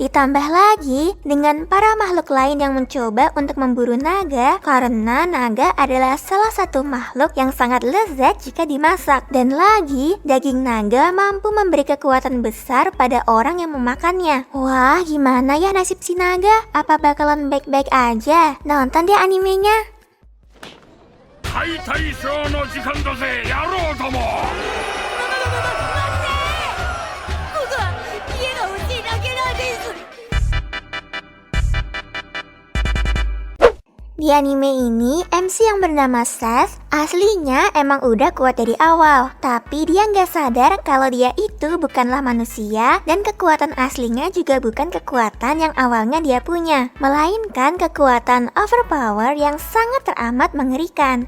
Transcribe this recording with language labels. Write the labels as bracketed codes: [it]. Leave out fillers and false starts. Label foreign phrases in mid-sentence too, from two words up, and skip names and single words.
[id] Ditambah lagi dengan para makhluk lain yang mencoba untuk memburu naga karena naga adalah salah satu makhluk yang sangat lezat jika dimasak. Dan lagi, daging naga mampu memberi kekuatan besar pada orang yang memakannya. Wah, gimana ya nasib si naga? Apa bakalan baik-baik aja? Nonton deh animenya. [ja] 解体ショーの時間だぜ野郎ども。僕は家が欲しいだけなんです。 [id] Di anime ini, MC yang bernama Seth aslinya emang udah kuat dari awal. Tapi dia nggak sadar kalau dia itu bukanlah manusia dan kekuatan aslinya juga bukan kekuatan yang awalnya dia punya, melainkan kekuatan overpower yang sangat teramat mengerikan.